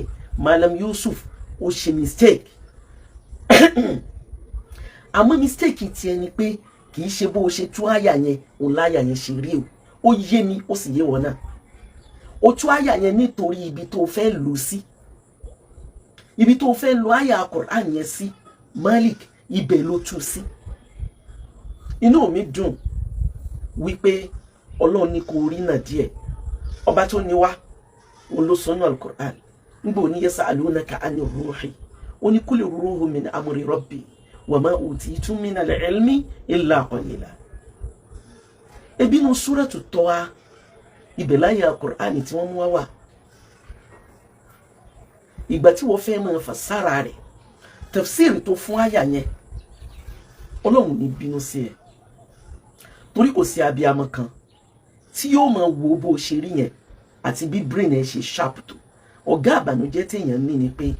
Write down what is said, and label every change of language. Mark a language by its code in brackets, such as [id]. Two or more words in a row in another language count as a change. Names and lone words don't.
[yo] Malam Yusuf ó ṣe mistake àmọ́ mistake tiẹ̀ ni pé kì í ṣe bó o ṣe tú àyà yẹn òun láyà yẹn ṣe rí o ó yé mi ó sì yé wọn náà ó tú àyà yẹn nítorí ibi tó fẹ́ lò sí ibi tó fẹ́ lo àyà Qur'an yẹn sí Malik ibẹ̀ ló tú sí. Inú mi dùn wípé Ọlọ́run ní kò rí náà díẹ̀ ọba tó ní wá òun ló sọ ní Al-Qur'an nígbà òní [ar] يسألونك عن الروح [yo] ó ní [ar] قل الروح من أمر ربي وما أوتيتم من العلم إلا قليلا. [yo] Ebi nu suratu Taha ibẹ̀ láyà Qur'an tí wọ́n mú wá ìgbà tí wọ́n fẹ́ máa fasara rẹ̀ tafsir tó fún àyà yẹn Ọlọ́run ní bínú sí ẹ torí kò sí abiyamọ kan tí yóò máa wo bó ṣe rí yẹn àti bí brain ẹ ṣe sharp tó ọ̀gá àbànújẹ́ téèyàn ní ni pé